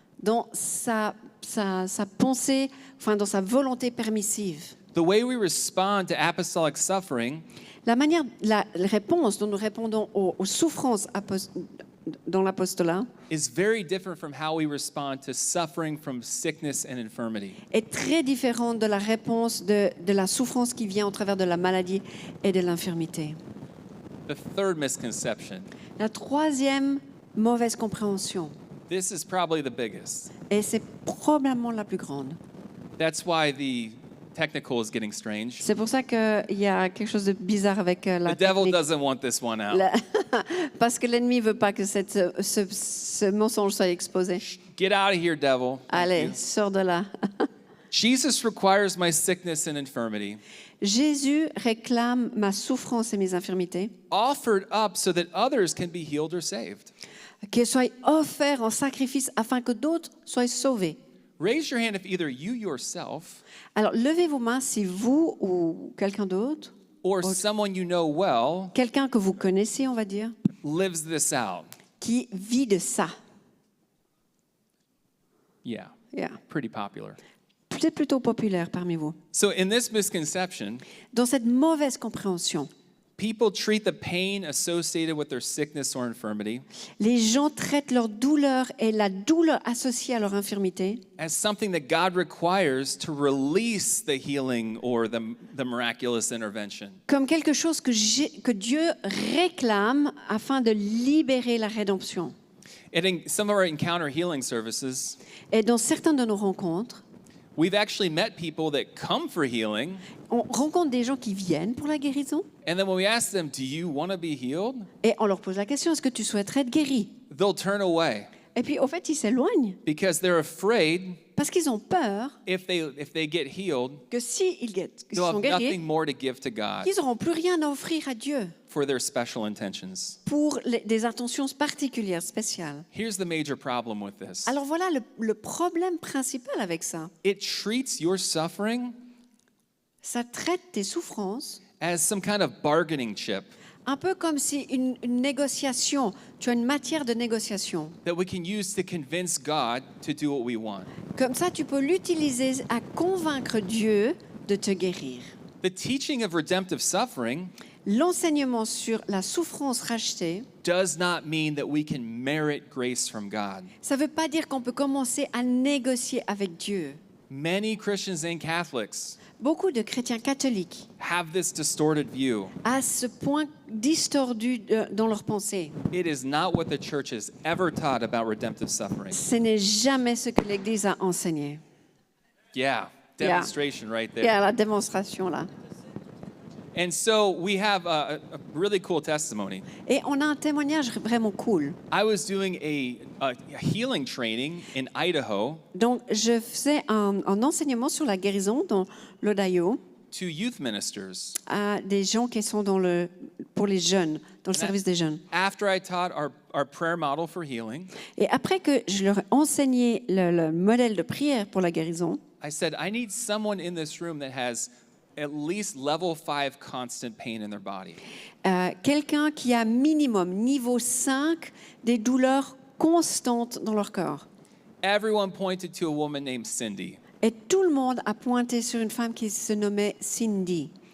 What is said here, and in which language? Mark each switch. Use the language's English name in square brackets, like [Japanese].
[French] dans sa pensée, enfin dans sa volonté permissive. [English] The way we respond to apostolic suffering [French] La réponse dont nous répondons aux souffrances dans l'apostolat [English] is very different from how we respond to suffering from sickness and infirmity. [French] est très différente de la réponse de la souffrance qui vient au travers de la maladie et de l'infirmité. [English] The third misconception, [French] La troisième mauvaise compréhension, [English] this is probably the biggest. [French] et c'est probablement la plus grande. [English] That's why the technical is getting strange. [French] C'est pour ça qu'il y a quelque chose de bizarre avec la [English] The devil [French] technique. [English] doesn't want this one out. [French] Parce que l'ennemi ne veut pas que ce mensonge soit exposé. [English] Get out of here, devil. [French] Allez, sors de là. [English] Jesus requires my sickness and infirmity, [French] Jésus réclame ma souffrance et mes infirmités, [English] offered up so that others can be healed or saved. [French] qu'elles soient offertes en sacrifice afin que d'autres soient sauvés. [English] Raise your hand if either you yourself [French] Alors, levez vos mains si vous ou quelqu'un d'autre, [English] or someone you know well [French] quelqu'un que vous connaissez, on va dire, [English] lives this out. [French] qui vit de ça. [English] Yeah, Yeah. pretty popular. [French] C'est plutôt populaire parmi vous. [English] So in this misconception, [French] Dans cette mauvaise compréhension, [English] people treat the pain associated with their sickness or infirmity [French] les gens traitent leur douleur et la douleur associée à leur infirmité [English] as something that God requires to release the healing or the miraculous intervention. [French] comme quelque chose que Dieu réclame afin de libérer la rédemption. [English] And in some of our encounter healing services, [French] Et dans certaines de nos rencontres, [English] we've actually met people that come for healing, [French] on rencontre des gens qui viennent pour la guérison [English] and then when we ask them, do you want to be healed? [French] et on leur pose la question, est-ce que tu souhaiterais être guéri? [English] They'll turn away [French] Et puis au fait, ils s'éloignent [English] because they're afraid [French] parce qu'ils ont peur [English] if they get healed, [French] que s'ils [English] they'll [French] sont [English] have [French] guéris, [English] nothing more to give to God [French] ils n'auront plus rien à offrir à Dieu [English] for their special intentions. [French] pour des intentions particulières, spéciales. [English] Here's the major problem with this. [French] Alors voilà le problème principal avec ça. [English] It treats your suffering [French] Ça traite tes souffrances [English] as some kind of bargaining chip [French] un peu comme si une négociation, tu as une matière de négociation. [English] that we can use to convince God to do what we want. [French] Comme ça, tu peux l'utiliser à convaincre Dieu de te guérir. [English] The teaching of redemptive suffering [French] L'enseignement sur la souffrance rachetée, [English] does not mean that we can merit grace from God. [French] ça ne veut pas dire qu'on peut commencer à négocier avec Dieu. [English] Many Christians and Catholics [French] Beaucoup de chrétiens catholiques [English] have this distorted view. [French] à ce point distordu dans leur pensée. [English] It is not what the church has ever taught about redemptive suffering. [French] Ce n'est jamais ce que l'Église a enseigné. [English] Yeah, demonstration right [French] Il y a [English] there. [French] la démonstration là. [English] And so we have a really cool testimony. [French] Et on a un témoignage vraiment cool. [English] I was doing a healing training in Idaho [French] Donc, je faisais un enseignement sur la guérison dans l'Ohio [English] to youth ministers. [French] à des gens qui sont pour les jeunes, dans le service des jeunes. [English] After I taught our prayer model for healing, [French] Et après que je leur ai enseigné le modèle de prière pour la guérison, [English] I said, I need someone in this room that has at least level 5 constant pain in their body. [French] quelqu'un qui a minimum, niveau 5, des douleurs constantes dans leur corps. [English] Everyone pointed to a woman named Cindy. [French] Et tout le monde a pointé sur une femme qui se nommait Cindy.